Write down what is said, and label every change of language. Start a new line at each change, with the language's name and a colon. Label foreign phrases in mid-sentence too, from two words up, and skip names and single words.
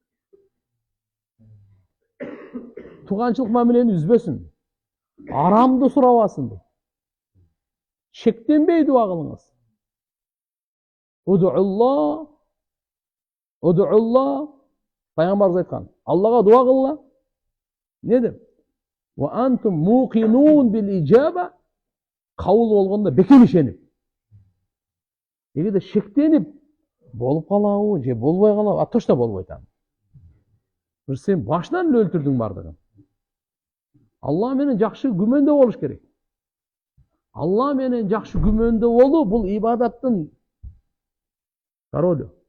Kyrgyz: Туганчылык мамилени үзбөсүн. Арамды сурабасын дейт. Шектенбей дуа кылыңыз.
Arabic: Уду'уллах.
Kyrgyz: Пайгамбарыбыз айткан, Аллага дуа кылла. Не деп?
Arabic: وأنتم موقنون بالإجابة.
Kyrgyz: Кабыл болгондо бекем ишенип. Эгерде шектенип болуп калабы, же болбой калабы, точно болбойт аны. Бир сен башынан эле өлтүрдүң бардыгын. Алла менен жакшы күмөндө болуш керек. Алла менен жакшы күмөндө болуу бул ибадаттын ролу.